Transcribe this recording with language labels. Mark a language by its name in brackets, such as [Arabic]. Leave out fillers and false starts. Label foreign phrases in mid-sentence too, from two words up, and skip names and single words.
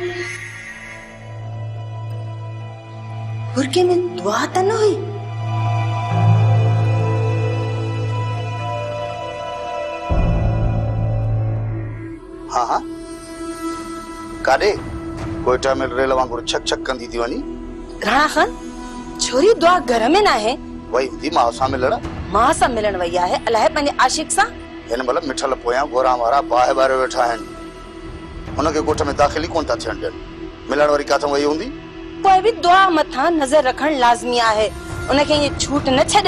[Sindhi] बुरके में दुआ त न हुई? हाँ हाँ काॾे? कोयटा में रेल वांगुरु छक छक कंदी थी वञी। राणा खान, छोरी दुआ घर में ना है? वही हूंदी मां सां मिलण। मां सां मिलण वई आहे, अलाए पंहिंजे आशिक सां। हिन महिल मिठल पोयां गोरा वारा बाहि ॿारे वेठा आहिनि। हुनखे ॻोठ में दाख़िल ई कोन था थियण ॾियनि। मिलण वरी काथां वई हूंदी? पोइ बि दुआ मथां नज़र रखण लाज़मी आहे। उनखे ईअं छूट न छॾ।